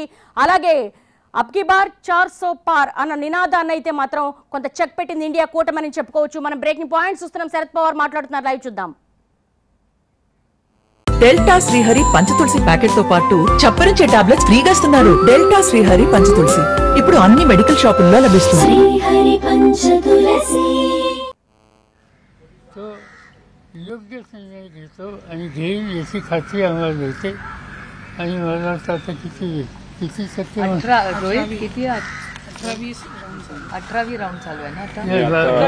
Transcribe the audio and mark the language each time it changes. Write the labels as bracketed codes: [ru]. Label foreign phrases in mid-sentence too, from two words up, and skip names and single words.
[te] అలాగే [hi] अबकी बार 400 पार [te] అన్న నినాదాన్ని అయితే మాత్రం కొంత చెక్ పెట్టింది ఇండియా కూటమి అని చెప్పుకోవచ్చు. మనం [en] breaking points [te] చూస్తున్నాం. శరత్ పవార్ మాట్లాడుతున్నారు. లైవ్ చూద్దాం. డెల్టా శ్రీహరి పంచతులసి ప్యాకెట్ తో పాటు చప్పరించే టాబ్లెట్స్ ఫ్రీగా ఇస్తున్నారు. డెల్టా శ్రీహరి పంచతులసి ఇప్పుడు అన్ని మెడికల్ షాపుల్లో లభిస్తుంది. [mr] तो योग्य निर्णय घेतो आणि घेईल याची खात्री आम्हाला मिळते आणि मला वाटतं आता किती शक्य 18 किती 18वी राउंड चालू आहे ना आता.